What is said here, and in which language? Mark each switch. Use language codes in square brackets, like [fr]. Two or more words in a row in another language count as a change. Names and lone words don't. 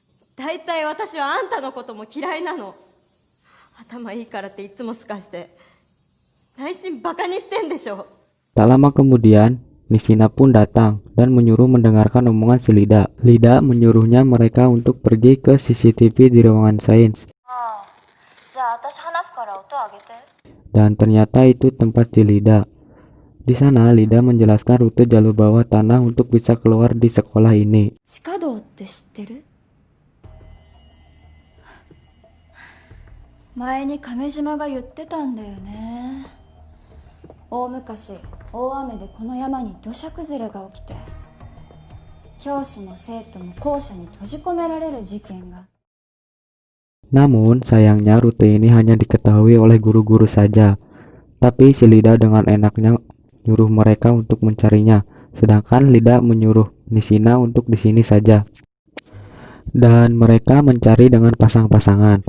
[ja] だいたい私はあんたのことも嫌いなの。頭いいからっていつもすかして内心バカにしてんでしょ。 [id] Tak lama kemudian, Nishina pun datang dan menyuruh mendengarkan omongan si Lida. Lida menyuruhnya mereka untuk pergi ke CCTV di ruangan sains. Dan ternyata itu tempat si Lida. Di sana, Lida menjelaskan rute jalur bawah tanah untuk bisa keluar di sekolah ini. [ja] 地下道って知ってる？前に亀島が言ってたんだよね。大昔、大雨でこの山に土砂崩れが起きて、教師の生徒も校舎に閉じ込められる事件が。 [id] Namun, sayangnya rute ini hanya diketahui oleh guru-guru saja. Tapi si Lida dengan enaknya nyuruh mereka untuk mencarinya, sedangkan Lida menyuruh Nishina untuk di sini saja. Dan mereka mencari dengan pasang-pasangan.